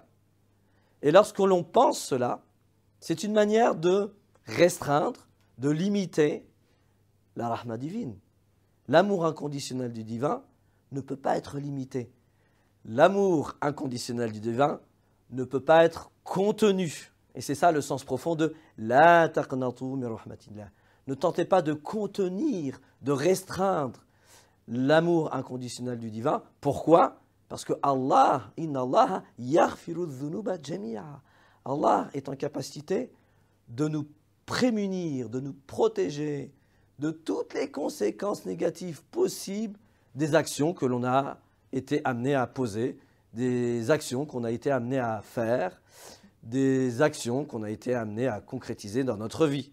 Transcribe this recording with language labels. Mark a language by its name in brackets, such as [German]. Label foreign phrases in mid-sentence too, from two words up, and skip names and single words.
[French] Et lorsque l'on pense cela, c'est une manière de restreindre, de limiter la rahma divine. L'amour inconditionnel du divin ne peut pas être limité. L'amour inconditionnel du divin ne peut pas être contenu. Et c'est ça le sens profond de « [Arabic] لا تقنطوا من رحمة الله ». [French] Ne tentez pas de contenir, de restreindre l'amour inconditionnel du divin. Pourquoi? Parce que Allah, [Arabic] إن الله يغفر الذنوب جميعا. [French] Allah est en capacité de nous prémunir, de nous protéger de toutes les conséquences négatives possibles des actions que l'on a été amené à poser, des actions qu'on a été amené à faire, des actions qu'on a été amené à concrétiser dans notre vie.